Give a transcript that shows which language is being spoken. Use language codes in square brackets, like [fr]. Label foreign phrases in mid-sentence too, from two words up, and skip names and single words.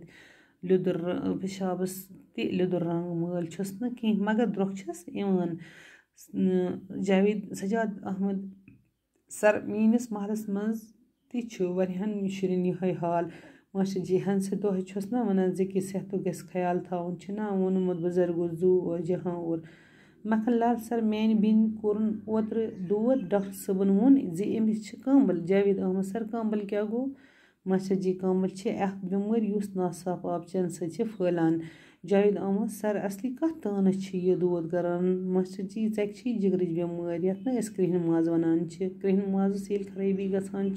[ks] تہِ لیٚدُر رنٛگ مٲل چھُس نہٕ کینٛہہ مگر درٛۄکھ چھس یِوان سجاد احمد سر میٲنِس محلس منٛز تہِ چھُ واریاہن شُرٮ۪ن یِہوٚے حال ماشٹر جی ہنسہٕ دۄہے چھُس نا ونان ذکی صحتُک گژھِ خیال تھاوُن چھُنا ووٚنمُت بُزرگو زوٗ اور جہاں اور مکھن لال سر میانہِ بیٚنہِ کوٚرُن اوترٕ دود ڈاکٹر صٲبن ووٚن زِ أمِس چھِ کامبل جاوید احمد سر کامبل کیٛاہ گوٚو ماشٹر جی کامبل چھِ اکھ بٮ۪مٲرۍ یُس ناصاف آب چٮ۪نہٕ سۭتۍ چھِ پھٔہلان جاوید احمد سر اصلی کتھ تانس چھِ یہِ دود کران ماشٹر جی ژکہِ چھی جگرٕچ بٮ۪مٲرۍ یتھ نہٕ أسۍ کرٛہنہِ ماز ونان چھِ کرٛہنہِ مازس ییٚلہِ خرٲبی گژھان